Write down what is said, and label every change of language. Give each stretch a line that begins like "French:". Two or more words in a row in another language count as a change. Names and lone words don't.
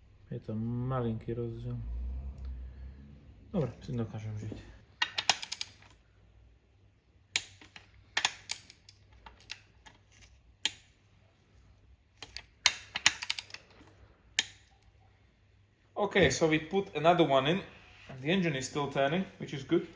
Slovak: Je to malinký rozdiel. Dobre, s tým dokážem žiť.
English: Okay, so we put another one in, and the engine is still turning, which is good.